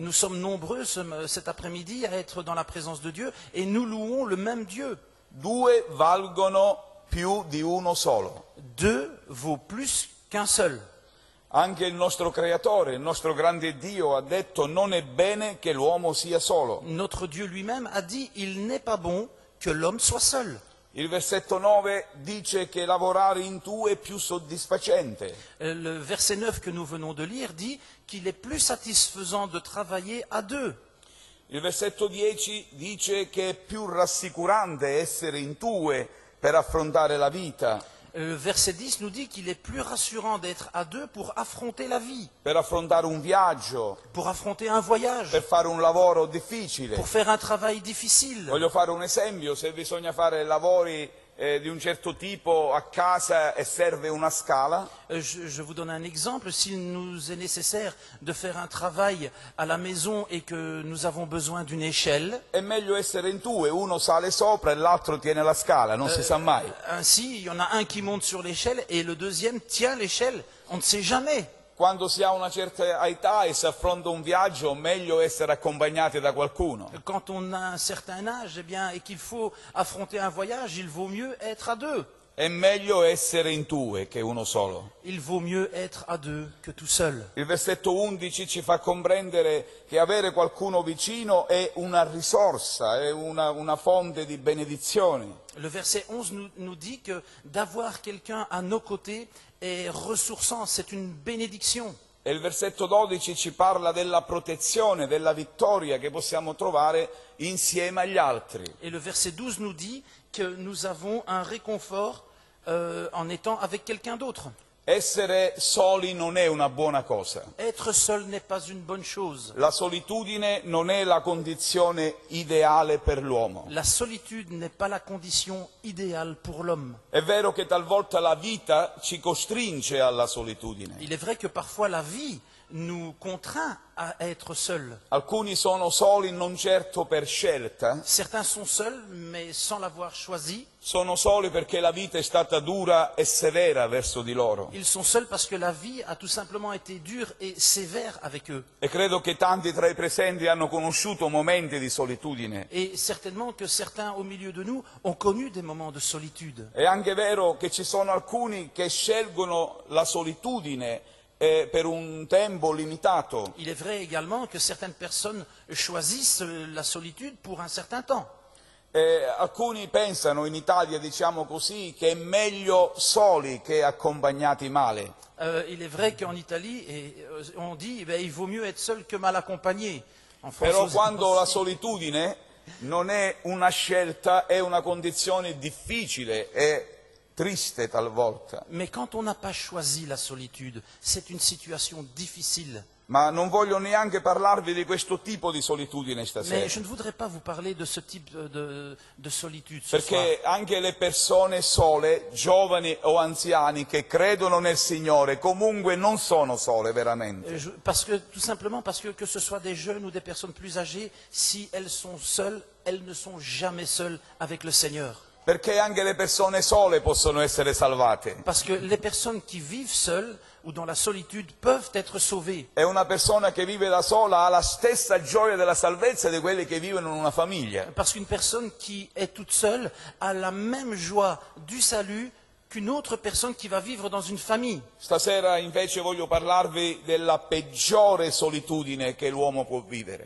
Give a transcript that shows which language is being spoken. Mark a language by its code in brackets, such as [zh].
[fr] Nous sommes nombreux cet après-midi à être dans la présence de Dieu et nous louons le même Dieu. [it] Due valgono più di uno solo. [fr] Deux vaut plus qu'un seul. [it] Anche il nostro Creatore, il nostro grande Dio ha detto non è bene che l'uomo sia solo. [fr] Notre Dieu lui-même a dit « Il n'est pas bon que l'homme soit seul ». [it] Il versetto 9 dice che lavorare in due è più soddisfacente. [fr] Le verset 9 que nous venons de lire dit qu'il est plus satisfaisant de travailler à deux. [it] Il versetto 10 dice che è più rassicurante essere in due per affrontare la vita, [fr] Le verset 10 nous dit qu'il est plus rassurant d'être à deux pour affronter la vie, [it] per affrontare un viaggio, [fr] pour affronter un voyage, [it] per fare un lavoro difficile. [fr] pour faire un travail difficile. [it] Voglio fare un esempio: se bisogna fare lavori di un certo tipo a casa e serve una scala, [fr] Je vous donne un exemple. S'il nous est nécessaire de faire un travail à la maison et que nous avons besoin d'une échelle, [it] è meglio essere in due, uno sale sopra e l'altro tiene la scala, non si sa mai. [fr] ainsi il y en a un qui monte sur l'échelle et le deuxième tient l'échelle. On ne sait jamais. [it] Quando si ha una certa età e si affronta un viaggio, meglio essere accompagnati da qualcuno. [fr] Quand on a un certain âge, eh bien, et qu'il faut affronter un voyage, il vaut mieux être à deux. [it] È meglio essere in due che uno solo. [fr] Il vaut mieux être à deux que tout seul. [it] Il versetto 11 ci fa comprendere che avere qualcuno vicino è una risorsa, è una fonte di benedizione. [fr] Le verset 11 nous dit que d'avoir quelqu'un à nos côtés est ressourçant, c'est une bénédiction. [it] E il versetto 12 ci parla della protezione, della vittoria che possiamo trovare insieme agli altri. [fr] Et le verset 12 nous dit que nous avons un réconfort en étant avec quelqu'un d'autre. [it] Essere soli non è una buona cosa. [fr] Être seul n'est pas une bonne chose. [it] La solitudine non è la condizione ideale per l'uomo. [fr] La solitude n'est pas la condition idéale pour l'homme. [it] È vero che talvolta la vita ci costringe alla solitudine. [fr] Il est vrai que parfois la vie nous contraint à être seuls. [it] Alcuni sono soli non certo per scelta, [fr] Certains sont seuls, mais sans l'avoir choisi. [it] sono soli perché la vita è stata dura e severa verso di loro. [fr] Ils sont seuls parce que la vie a tout simplement été dure et sévère avec eux. [it] E credo che tanti tra i presenti hanno conosciuto momenti di solitudine. [fr] Et certainement que certains au milieu de nous ont connu des moments de solitude. [it] È anche vero che ci sono alcuni che scelgono la solitudine per un tempo limitato. [fr] Il est vrai également que certaines personnes choisissent la solitude pour un certain temps. [it] Alcuni pensano in Italia, diciamo così, che è meglio soli che accompagnati male. [fr] Il est vrai qu'en Italie, on dit il vaut mieux être seul que mal accompagné. En France, [it] Però [fr] aussi. [it] quando la solitudine non è una scelta, è una condizione difficile e triste talvolta. [fr] Mais quand on n'a pas choisi la solitude, c'est une situation difficile. [it] Ma non voglio neanche parlarvi di questo tipo di solitudine stasera. [fr] Mais je ne voudrais pas vous parler de ce type de solitude ce soir. [it] Perché anche le persone sole, giovani o anziani, che credono nel Signore, comunque non sono sole veramente. [fr] Tout simplement parce que ce soit des jeunes ou des personnes plus âgées, si elles sont seules, elles ne sont jamais seules avec le Seigneur. [it] Perché anche le persone sole possono essere salvate. [fr] Parce que les personnes qui vivent seules ou dans la solitude peuvent être sauvées. [it] E una persona che vive da sola ha la stessa gioia della salvezza di quelli che vivono in una famiglia. [fr] Parce qu'une personne qui est toute seule a la même joie du salut qu'une autre personne qui va vivre dans une famille. [it] Stasera invece voglio parlarvi della peggiore solitudine che l'uomo può vivere.